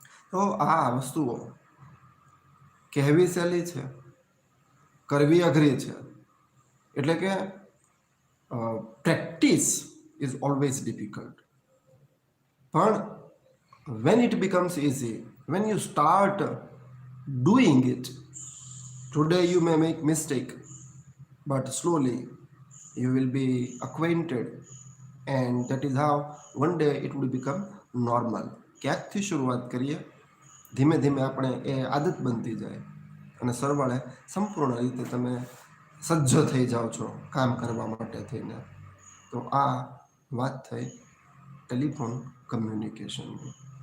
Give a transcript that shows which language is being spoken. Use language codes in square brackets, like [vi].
[gu] તો આ વસ્તુઓ કહેવી સહેલી છે, કરવી અઘરી છે. એટલે કે [en] Practice is always difficult. [gu] પણ [en] when it becomes easy, when you start doing it, today you may make mistake, but slowly you will be acquainted, and that is how one day it will become normal. [gu] ક્યાંકથી શરૂઆત કરીએ, ધીમે ધીમે આપણે એ આદત બનતી જાય અને સરવાળે સંપૂર્ણ રીતે તમે સજ્જ થઈ જાઓ છો કામ કરવા માટે થઈને. તો આ વાત થઈ ટેલિફોન કમ્યુનિકેશનની.